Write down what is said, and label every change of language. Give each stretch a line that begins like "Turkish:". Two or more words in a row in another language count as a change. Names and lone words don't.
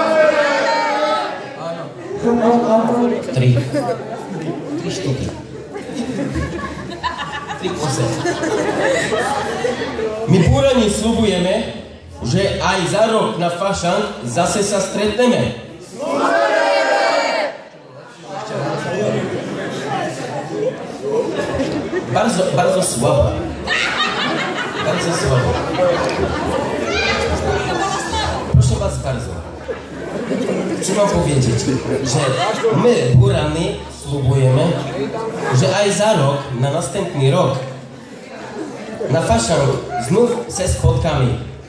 Slovak: Tri štuky. 3 kose. My búrani slubujeme, že aj za rok na fašan zase sa stretneme.
Polish: Bardzo słabo. Bardzo słabo. Proszę was bardzo. Chcę wam powiedzieć, że my, Burany, slubujemy, że
Slovak: aj za rok,
Polish: na następny rok, na fašan znów se spotkamy.